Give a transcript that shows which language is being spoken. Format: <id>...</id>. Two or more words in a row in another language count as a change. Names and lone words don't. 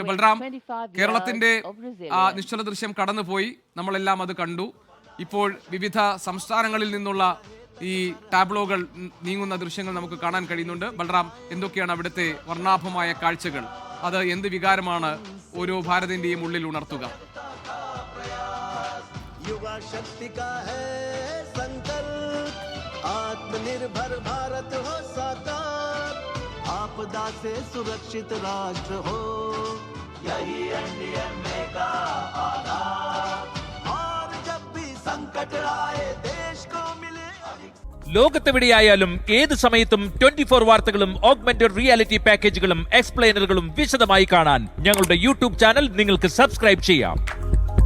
<ml>ബൽറാം, കേരളത്തിന്റെ ആ നിശ്ചല ദൃശ്യം കടന്നുപോയി, നമ്മളെല്ലാം അത് കണ്ടു. ഇപ്പോൾ വിവിധ സംസ്ഥാനങ്ങളിൽ നിന്നുള്ള ഈ ടാബ്ലോകൾ നീങ്ങുന്ന ദൃശ്യങ്ങൾ നമുക്ക് കാണാൻ കഴിയുന്നുണ്ട്. ബൽറാം, എന്തൊക്കെയാണ് അവിടുത്തെ വർണ്ണാഭമായ കാഴ്ചകൾ? അത് എന്ത് വികാരമാണ് ഓരോ ഭാരതീന്റെയും ഉള്ളിൽ ഉണർത്തുക?</ml> <hi>आत्मनिर्भर भारत हो साकार, आपदा से सुरक्षित राष्ट्र हो, यही एनडीएमए का आधार। और जब भी संकट आए देश को मिले</hi> <ml>ലോകത്തെവിടെയായാലും ഏത് സമയത്തും 24 വാർത്തകളും ഓഗ്മെന്റഡ് റിയാലിറ്റി പാക്കേജുകളും എക്സ്പ്ലെയിനറുകളും വിശദമായി കാണാൻ ഞങ്ങളുടെ യൂട്യൂബ് ചാനൽ നിങ്ങൾക്ക് സബ്സ്ക്രൈബ് ചെയ്യാം.</ml>